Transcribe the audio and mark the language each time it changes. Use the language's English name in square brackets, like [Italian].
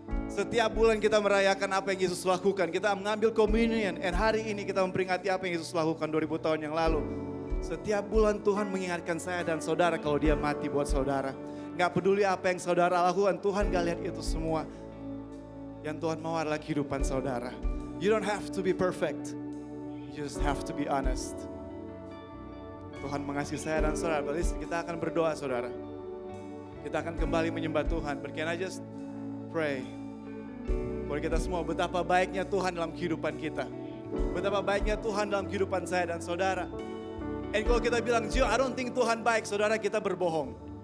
[Indonesian] Setiap bulan kita merayakan apa yang Yesus lakukan. Kita mengambil communion. And hari ini kita memperingati apa yang Yesus lakukan 2000 tahun yang lalu. Setiap bulan Tuhan mengingatkan saya dan saudara kalau dia mati buat saudara. Gak peduli apa yang saudara lakukan. Tuhan gak lihat itu semua. Yang Tuhan mau adalah kehidupan saudara. [English] You don't have to be perfect. You just have to be honest. [Indonesian] Tuhan mengasihi saya dan saudara. Kita akan berdoa saudara. Kita akan kembali menyembah Tuhan. [English] But can I just pray [Indonesian] buat kita semua, betapa baiknya Tuhan dalam kehidupan kita. Betapa baiknya Tuhan dalam kehidupan saya dan saudara. And kalau kita bilang, Gio, [English] I don't think [Indonesian] Tuhan baik, saudara, kita berbohong.